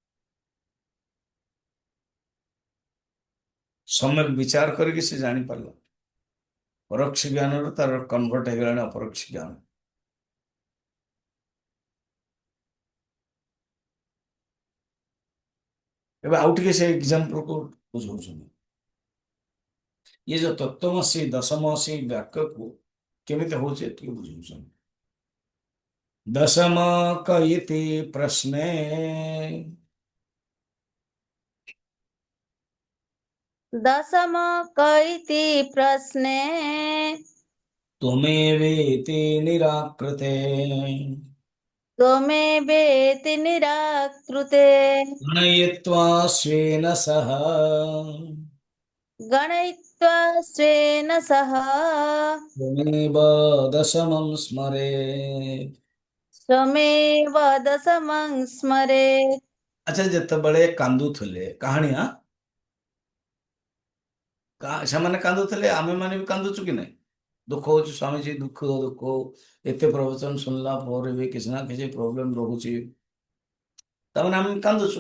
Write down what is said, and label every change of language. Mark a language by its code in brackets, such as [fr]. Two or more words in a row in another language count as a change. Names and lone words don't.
[or] ସମ୍ୟକ ବିଚାର କରିକି ସେ ଜାଣିପାରିଲା, ପରୋକ୍ଷ ଜ୍ଞାନରୁ ତାର କନଭର୍ଟ ହେଇଗଲାଣି ଅପରୋକ୍ଷ ଜ୍ଞାନ। ଏବେ ଆଉ ଟିକେ ସେ ଏକ୍ସାମ୍ପଲକୁ ବୁଝଉଛନ୍ତି। [hi] ये जो [or] तत्त्वमसि दशमसि वाक्यକୁ କେମିତି ହଉଛି ଏତିକି ବୁଝଉଛନ୍ତି। [sa] दशम क इति प्रश्ने दशम क इति प्रश्ने त्वमेवेति निराकृते त्वमेवेति निराकृते गणयित्वा स्वेन सह गणयित्वा स्वेन सह त्वमेव दशमं स्मरेत्। स्वमेव दशमं स्मरेत्। [or] ଆଚ୍ଛା, ଯେତେବେଳେ କାନ୍ଦୁଥିଲେ କାହାଣୀ ସେମାନେ କାନ୍ଦୁଥିଲେ, ଆମେମାନେ ବି କାନ୍ଦୁଛୁ କି ନାହିଁ? ଦୁଃଖ ହଉଛି, ସ୍ୱାମୀଜୀ ଦୁଃଖ ଦୁଃଖ, ଏତେ ପ୍ରବଚନ ଶୁଣିଲା ପରେ ବି କିଛି ନା କିଛି ପ୍ରୋବ୍ଲେମ ରହୁଛି, ତାମାନେ ଆମେ କାନ୍ଦୁଛୁ।